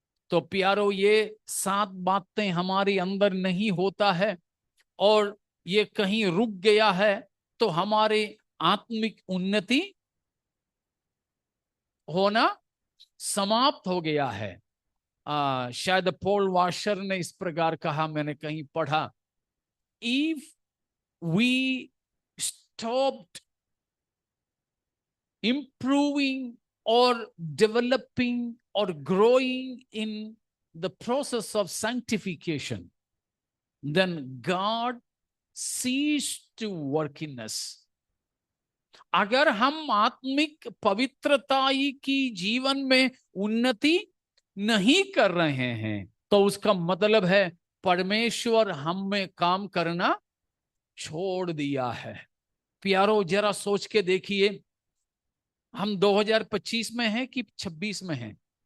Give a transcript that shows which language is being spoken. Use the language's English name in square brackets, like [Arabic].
[Hindi] तो प्यारो, ये 7 बातें हमारे अंदर नहीं होता है और ये कहीं रुक गया है, तो हमारे आत्मिक उन्नति होना समाप्त हो गया है। शायद पॉल वाशर ने इस प्रकार कहा, मैंने कहीं पढ़ा, if [English] we stopped improving or developing or growing in the process of sanctification, then God ceased to work in us. [Hindi] अगर हम आत्मिक पवित्रता की जीवन में उन्नति नहीं कर रहे हैं तो उसका मतलब है परमेश्वर हम में काम करना छोड़ दिया है। प्यारो, जरा सोच के देखिए, हम 2025 में हैं कि 26 में हैं?